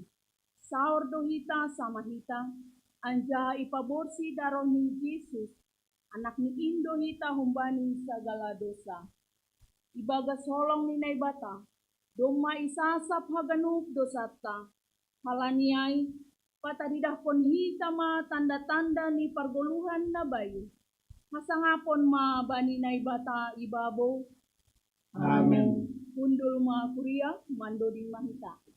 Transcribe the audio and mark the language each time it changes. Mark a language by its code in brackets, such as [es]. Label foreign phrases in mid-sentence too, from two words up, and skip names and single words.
[bts] Saur do hita sama hita, anjaha ipaborsi daron ni Yesus, anak ni Indo hita humbani segala dosa. Ibagas holong ni nai bata, doma isasap haganuk dosata, halaniai, patadidah pon hita ma tanda-tanda ni pargoluhan na bayu. Hasangapon ma bani nai bata ibabo. Amin. Kundul ma kuria mando di mahita.